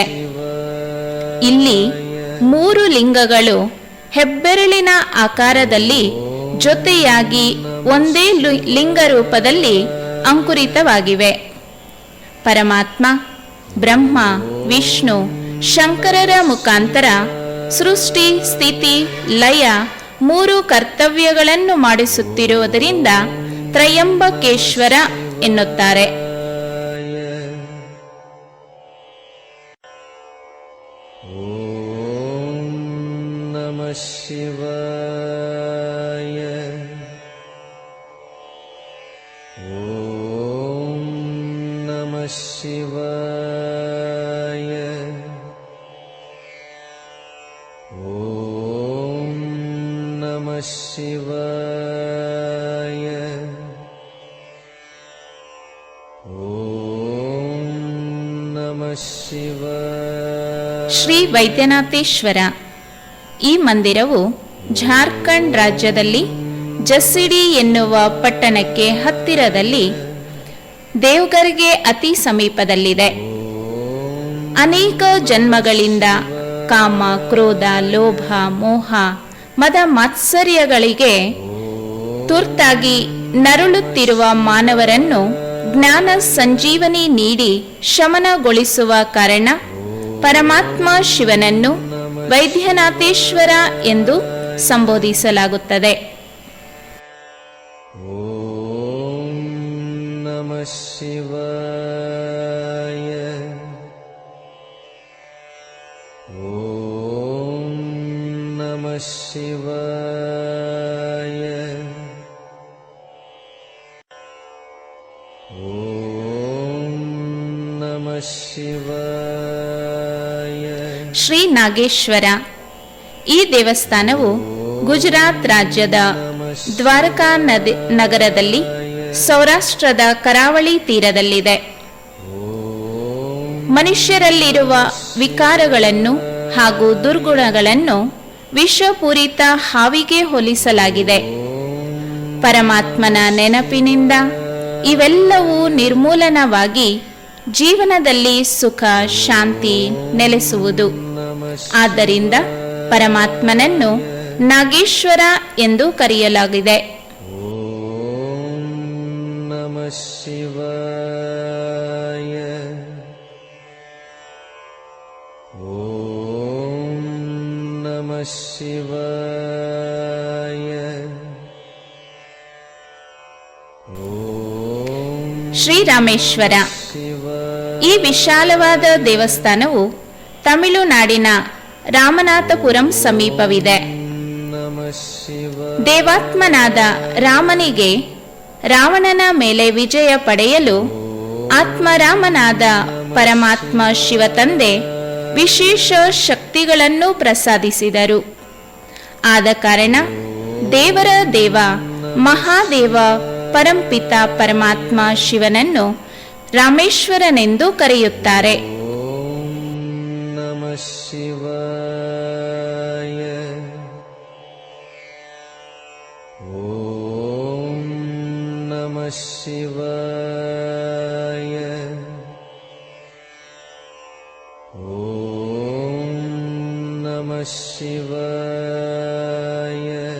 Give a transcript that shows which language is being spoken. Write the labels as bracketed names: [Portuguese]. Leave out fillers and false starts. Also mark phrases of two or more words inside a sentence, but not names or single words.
[Kannada] ಇಲ್ಲಿ 3 ಲಿಂಗಗಳು ಹೆಬ್ಬೆರಳಿನ ಆಕಾರದಲ್ಲಿ ಜೊತೆಯಾಗಿ ಒಂದೇ ಲಿಂಗ ರೂಪದಲ್ಲಿ ಅಂಕುರಿತವಾಗಿವೆ. ಪರಮಾತ್ಮ ಬ್ರಹ್ಮ, ವಿಷ್ಣು, ಶಂಕರರ ಮುಖಾಂತರ ಸೃಷ್ಟಿ, ಸ್ಥಿತಿ, ಲಯ 3 ಕರ್ತವ್ಯಗಳನ್ನು ಮಾಡಿಸುತ್ತಿರುವುದರಿಂದ ತ್ರಯಂಬಕೇಶ್ವರ ಎನ್ನುತ್ತಾರೆ. [Sanskrit] ಓಂ ನಮಃ ಶಿವಾಯ. ಓಂ ನಮಃ ಶಿವಾಯ. ಓಂ ನಮಃ ಶಿವಾಯ. ಓಂ ನಮಃ ಶಿವಾಯ. [Kannada] ಶ್ರೀ ವೈದ್ಯನಾಥೇಶ್ವರ. ಈ ಮಂದಿರವು ಜಾರ್ಖಂಡ್ ರಾಜ್ಯದಲ್ಲಿ ಜಸ್ಸಿಡಿ ಎನ್ನುವ ಪಟ್ಟಣಕ್ಕೆ ಹತ್ತಿರದಲ್ಲಿ ದೇವಗರ್ಗೆ ಅತಿ ಸಮೀಪದಲ್ಲಿದೆ. ಅನೇಕ ಜನ್ಮಗಳಿಂದ ಕಾಮ, ಕ್ರೋಧ, ಲೋಭ, ಮೋಹ, ಮದ ಮಾತ್ಸರ್ಯಗಳಿಗೆ ತುರ್ತಾಗಿ ನರಳುತ್ತಿರುವ ಮಾನವರನ್ನು ಜ್ಞಾನ ಸಂಜೀವನಿ ನೀಡಿ ಶಮನಗೊಳಿಸುವ ಕಾರಣ ಪರಮಾತ್ಮ ಶಿವನನ್ನು ವೈದ್ಯನಾಥೇಶ್ವರ ಎಂದು ಸಂಬೋಧಿಸಲಾಗುತ್ತದೆ. [Sanskrit] ಓಂ ನಮಃ ಶಿವಾಯ. ಓಂ ನಮಃ ಶಿವಾಯ. ಓಂ ನಮಃ ಶಿವಾಯ. [Kannada] ಶ್ರೀ ನಾಗೇಶ್ವರ ಈ ದೇವಸ್ಥಾನವು ಗುಜರಾತ್ ರಾಜ್ಯದ ದ್ವಾರಕಾ ನಗರದಲ್ಲಿ ಸೌರಾಷ್ಟ್ರದ ಕರಾವಳಿ ತೀರದಲ್ಲಿದೆ. ಮನುಷ್ಯರಲ್ಲಿರುವ ವಿಕಾರಗಳನ್ನು ಹಾಗೂ ದುರ್ಗುಣಗಳನ್ನು ವಿಷಪೂರಿತ ಹಾವಿಗೆ ಹೋಲಿಸಲಾಗಿದೆ. ಪರಮಾತ್ಮನ ನೆನಪಿನಿಂದ ಇವೆಲ್ಲವೂ ನಿರ್ಮೂಲನವಾಗಿ ಜೀವನದಲ್ಲಿ ಸುಖ ಶಾಂತಿ ನೆಲೆಸುವುದು. ಆದ್ದರಿಂದ ಪರಮಾತ್ಮನನ್ನು ನಾಗೇಶ್ವರ ಎಂದು ಕರೆಯಲಾಗಿದೆ. [Sanskrit] ಓಂ ನಮಃ ಶಿವಾಯ. ಓಂ ನಮಃ ಶಿವಾಯ. ಓಂ [Kannada] ಶ್ರೀರಾಮೇಶ್ವರ ಈ ವಿಶಾಲವಾದ ದೇವಸ್ಥಾನವು ತಮಿಳುನಾಡಿನ ರಾಮನಾಥಪುರಂ ಸಮೀಪವಿದೆ. ದೇವಾತ್ಮನಾದ ರಾಮನಿಗೆ ರಾವಣನ ಮೇಲೆ ವಿಜಯ ಪಡೆಯಲು ಆತ್ಮರಾಮನಾದ ಪರಮಾತ್ಮ ಶಿವತಂದೆ ವಿಶೇಷ ಶಕ್ತಿಗಳನ್ನು ಪ್ರಸಾದಿಸಿದರು. ಆದ ಕಾರಣ ದೇವರ ದೇವ ಮಹಾದೇವ ಪರಂಪಿತ ಪರಮಾತ್ಮ ಶಿವನನ್ನು ರಾಮೇಶ್ವರನೆಂದು ಕರೆಯುತ್ತಾರೆ. [Sanskrit] ಓಂ ನಮಃ ಶಿವಾಯ. ಓಂ ನಮಃ ಶಿವಾಯ. ಓಂ ನಮಃ ಶಿವಾಯ.